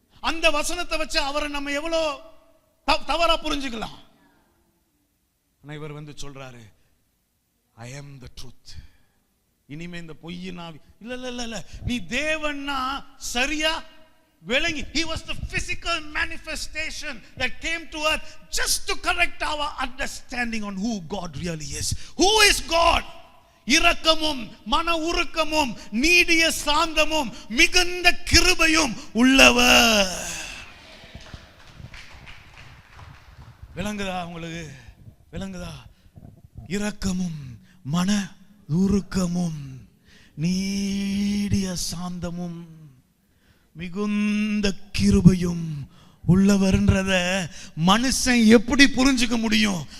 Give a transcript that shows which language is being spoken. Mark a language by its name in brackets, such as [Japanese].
[Tamil] அந்த வசனத்தை வச்சு அவரை நம்ம எவ்வளவு தவறா புரிஞ்சுக்கலாம். ஆனா இவர் வந்து சொல்றாரு, [English] I am the truth. [Tamil] இனிமே இந்த பொய்யின் ஆவி இல்ல, நீ தேவன்னா சரியா விளங்கி. [English] He was the physical manifestation that came to earth just to correct our understanding on who God really is. Who is God? [Tamil] இரக்கமும் மன உருக்கமும் நீடிய சாந்தமும் மிகுந்த கிருபையும் உள்ளவர். விளங்குதா உங்களுக்கு? விளங்குதா? இரக்கமும் மன உருக்கமும் நீடிய சாந்தமும் மிகுந்த கிருபையும் உள்ளவர்ன்றத மனுஷன் எப்படி புரிஞ்சுக்க முடியும்?